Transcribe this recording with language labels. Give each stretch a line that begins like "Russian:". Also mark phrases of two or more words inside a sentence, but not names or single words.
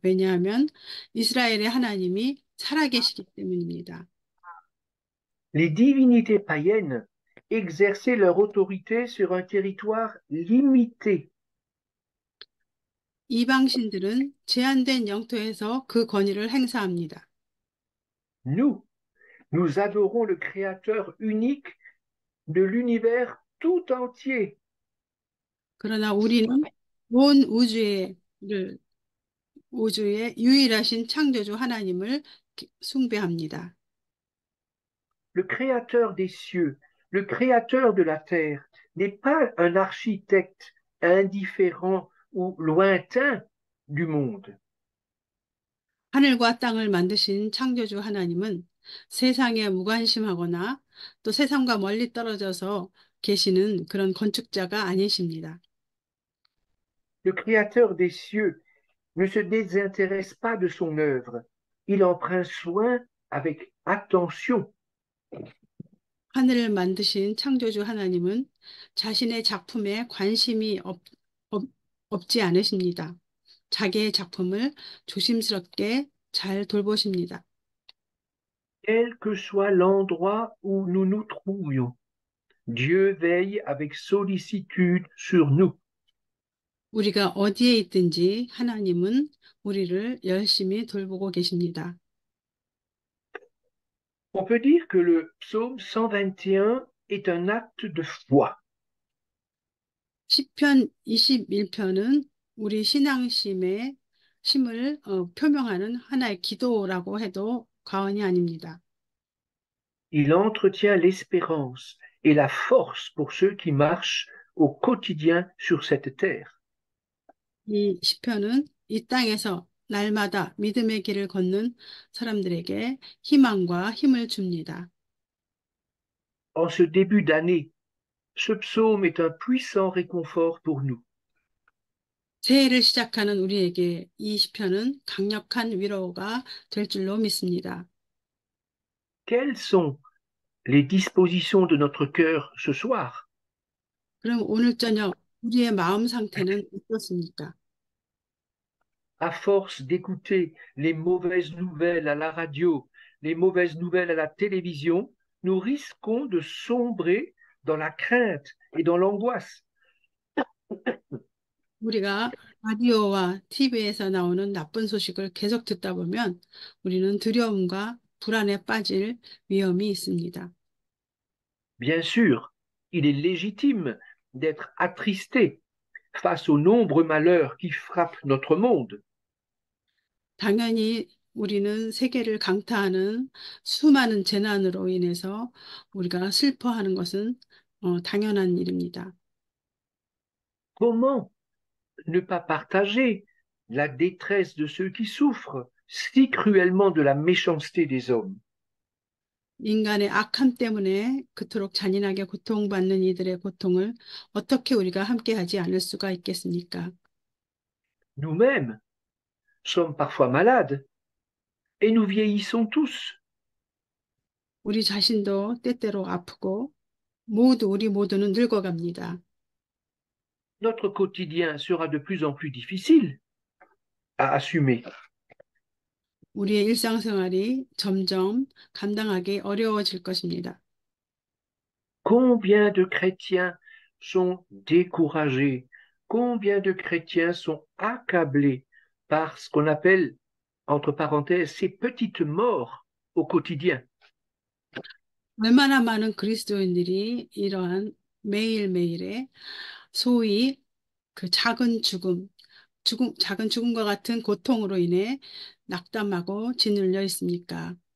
Korean: 왜냐하면 이스라엘의 하나님이 살아계시기 때문입니다.
French: Les divinités païennes exerçaient leur autorité sur un territoire limité.
Korean: 이방신들은 제한된 영토에서 그 권위를 행사합니다.
French: Nous, nous adorons le Créateur unique de l'univers tout entier.
Korean: 그러나 우리는 온 우주의 유일하신 창조주 하나님을 숭배합니다.
French: Le Créateur des cieux, le Créateur de la terre, n'est pas un architecte indifférent ou lointain du monde.
Korean: 하늘과 땅을 만드신 창조주 하나님은 세상에 무관심하거나 또 세상과 멀리 떨어져서 계시는 그런 건축자가 아니십니다.
French: Le Créateur des cieux ne se désintéresse pas de son œuvre. il en prend soin avec attention.
Korean: 하늘을 만드신 창조주 하나님은 자신의 작품에 관심이 없, 없지 않으십니다. 자기의 작품을 조심스럽게 잘 돌보십니다.
French: Quel que soit l'endroit où nous nous trouvions, Dieu veille avec sollicitude sur nous.
Korean: 우리가 어디에 있든지 하나님은 우리를 열심히 돌보고 계십니다.
French: On peut dire que le psaume 121 est un acte de foi.
Korean: 시편 21편은 우리 신앙심의 심을 표명하는 하나의 기도라고 해도 과언이 아닙니다.
French: Il entretient l'espérance et la force pour ceux qui marchent au quotidien sur cette terre.
Korean: 이 시편은 이 땅에서 날마다 믿음의 길을 걷는 사람들에게 희망과 힘을 줍니다.
French: En ce début d'année, ce psaume est un puissant réconfort pour nous.
Korean: 새해를 시작하는 우리에게 이 시편은 강력한 위로가 될 줄로 믿습니다.
French: Quelles sont les dispositions de notre cœur ce soir?
Korean: 그럼 오늘 저녁 우리의 마음 상태는 어떻습니까?
French: À force d'écouter les mauvaises nouvelles à la radio, les mauvaises nouvelles à la télévision, nous risquons de sombrer dans la crainte et dans l'angoisse.
Korean: 우리가 라디오와 TV에서 나오는 나쁜 소식을 계속 듣다 보면 우리는 두려움과 불안에 빠질 위험이 있습니다.
French: Bien sûr, il est légitime d'être attristé face aux nombreux malheurs qui frappent notre monde.
Korean: 당연히 우리는 세계를 강타하는 수많은 재난으로 인해서 우리가 슬퍼하는 것은 당연한 일입니다.
French: Comment ne pas partager la détresse de ceux qui souffrent si cruellement de la méchanceté des hommes?
Korean: 인간의 악함 때문에 그토록 잔인하게 고통받는 이들의 고통을 어떻게 우리가 함께하지 않을 수가 있겠습니까?
French: Nous-mêmes sommes parfois malades et nous vieillissons tous.
Korean: 우리 자신도 때때로 아프고 우리 모두는 늙어갑니다.
French: Notre quotidien sera de plus en plus difficile à assumer.
Korean: 우리의 일상생활이 점점 감당하기 어려워질 것입니다.
French: Combien de chrétiens sont découragés? Combien de chrétiens sont accablés par ce qu'on appelle, entre parenthèses, ces petites morts au quotidien?
Korean: 얼마나 많은 그리스도인들이 이러한 매일매일의 소위 그 작은 죽음과 같은 고통으로 인해 낙담하고 짓눌려 있습니까?